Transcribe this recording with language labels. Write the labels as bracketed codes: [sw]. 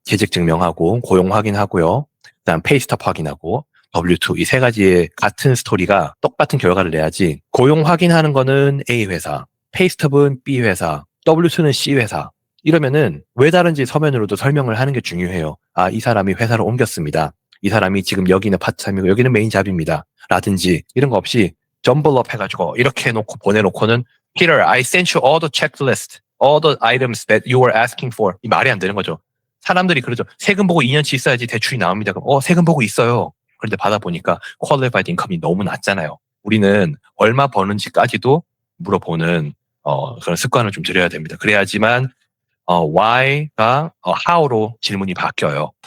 [ko] 재직 증명하고 고용 확인하고요. 그다음 페이스톱 확인하고 W2 이 세 가지의 같은 스토리가 똑같은 결과를 내야지. 고용 확인하는 거는 A 회사, 페이스톱은 B 회사, W2는 C 회사. 이러면은 왜 다른지 서면으로도 설명을 하는 게 중요해요. 아, 이 사람이 회사를 옮겼습니다. 이 사람이 지금 여기는 파트타임이고 여기는 메인 잡입니다. 라든지 이런 거 없이 점블업 해가지고 이렇게 해놓고 보내놓고는 [en] Peter, I sent you all the checklist, all the items that you were asking for. [ko] 이 말이 안 되는 거죠. 사람들이 그러죠. 세금 보고 2년치 있어야지 대출이 나옵니다. 그럼 세금 보고 있어요. 그런데 받아보니까 qualified income이 너무 낮잖아요. 우리는 얼마 버는지까지도 물어보는 그런 습관을 좀 들여야 됩니다. 그래야지만 why가 how로 질문이 바뀌어요.